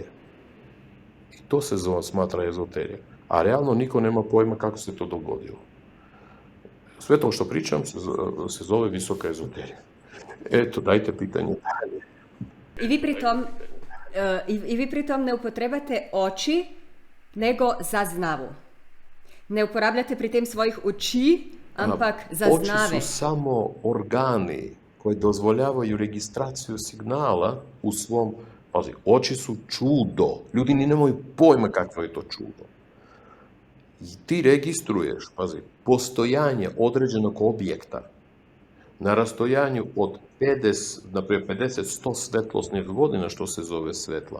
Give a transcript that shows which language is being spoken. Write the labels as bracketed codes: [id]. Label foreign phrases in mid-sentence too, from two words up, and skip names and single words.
[sr] I to se smatra ezoterija. A realno niko nema pojma kako se to dogodilo. Sve to što pričam se zove visoka ezoterija. Eto, dajte pitanje dalje. I vi pritom ne upotrebate oči, nego zaznavu. [sl] Ne uporabljate pri tem svojih oči, ampak zaznave. [sr] Oči su samo organi koji dozvoljavaju registraciju signala u svom... Pazi, oči su čudo. Ljudi ni nemaju pojma kakvo je to čudo. I ti registruješ, pazi, postojanje određenog objekta na rastojanju od 50-100 svetlosnih godina, što se zove svetla.